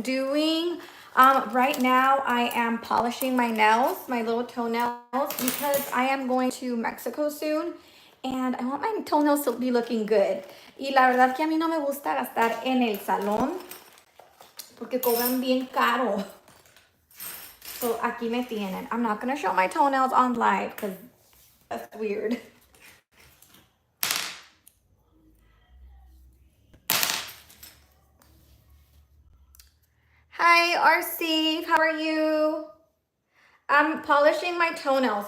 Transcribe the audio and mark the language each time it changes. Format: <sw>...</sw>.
<en>doing right now, I am polishing my nails, my little toenails, because I am going to Mexico soon and I want my toenails to be looking good.</en> <es>Y la verdad que a mí no me gusta gastar en el salón porque cobran bien caro. So aquí me tienen.</es> <en>I'm not gonna show my toenails on live because that's weird. Hi, RC. How are you? I'm polishing my toenails.</en>